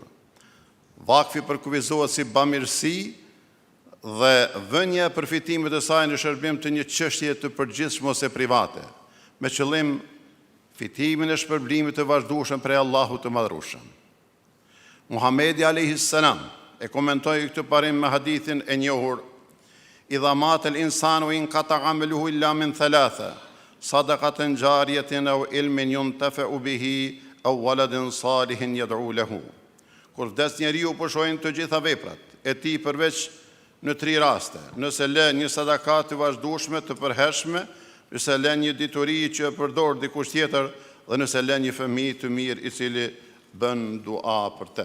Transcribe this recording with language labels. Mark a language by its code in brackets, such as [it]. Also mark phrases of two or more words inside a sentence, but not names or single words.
[sq] Vakfi përkufizohet si bamirësi dhe vënia e përfitimit të saj në shërbim të një çështje të përgjithshme ose private, me qëllim fitimin e shpërblimit të vazhdueshëm prej Allahut të Madhërueshëm. Muhamedi a.s. e komentoi këtë parim me hadithin e njohur: [ar] إذا مات الإنسان انقطع عمله إلا من ثلاثة صدقة جارية أو علم ينتفع به أو ولد صالح يدعو له. [sq] Kur vdes njeriu, pushojnë të gjitha veprat e tij përveç në 3 raste: nëse lë një sadakat të vazhdueshme të përhershme, nëse lë një dituri që e përdor dikush tjetër, dhe nëse lë një fëmijë të mirë i cili bën dua për të.